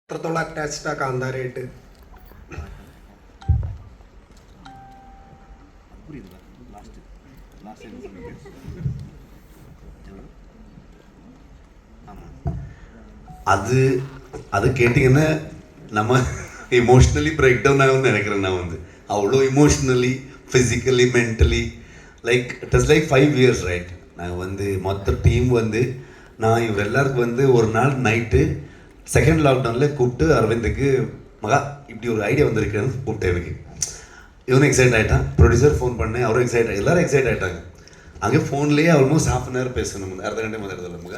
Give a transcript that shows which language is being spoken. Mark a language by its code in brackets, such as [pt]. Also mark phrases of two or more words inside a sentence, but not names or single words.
[ml] അത്രത്തോളം അറ്റാച്ച്ഡ് ആ കാന്താരയായിട്ട്. [ta] அது அது கேட்டிங்கன்னா நம்ம இமோஷ்னலி [en] break down [ta] ஆகும்னு நினைக்கிறேன். நான் வந்து அவ்வளோ [en] emotionally physically mentally like it is like 5 years right. [ta] நாங்கள் வந்து மொத்த டீம் வந்து நான் இவர் எல்லாருக்கும் வந்து ஒரு நாள் நைட்டு செகண்ட் லாக்டவுனில் கூப்பிட்டு அரவிந்துக்கு மகா இப்படி ஒரு ஐடியா வந்திருக்குன்னு கூப்பிட்டேன். எனக்கு இவனும் எக்ஸைட் ஆகிட்டான், ப்ரொடியூசர் ஃபோன் பண்ணேன், அவரும் எக்ஸைட் எல்லோரும் எக்ஸைட் ஆகிட்டாங்க. அங்கே ஃபோன்லேயே [en] almost ½ hour [ta] பேசணும், [kn] ಅರ್ಧ ಗಂಟೆ [ta] முதல்ல மகா.